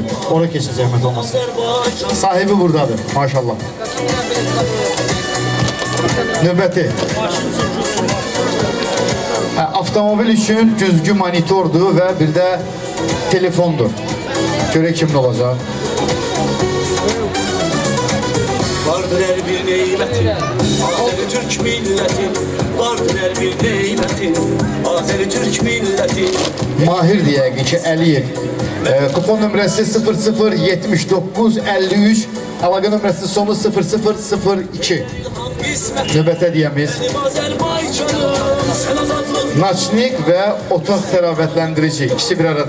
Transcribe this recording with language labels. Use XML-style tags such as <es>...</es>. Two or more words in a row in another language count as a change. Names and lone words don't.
<az>Ora keçin zəhmət olmasın. Sahibi buradadır maşallah. Növbəti avtomobil üçün güzgü monitordur və bir də telefondur. Görək kimin olacaq.</az> <tr>Vardır her bir neymetin, Azeri Türk milleti. Vardır her bir neymetin, Azeri Türk milleti.</tr> <az>Mahir deyək ki, Əliyev. Kupon nömrəsi 007953, əlaqə nömrəsi sonu 0002. Növbətə deyəmiz Naçnik və otaq təravətləndirici, ikisi bir arada.</az>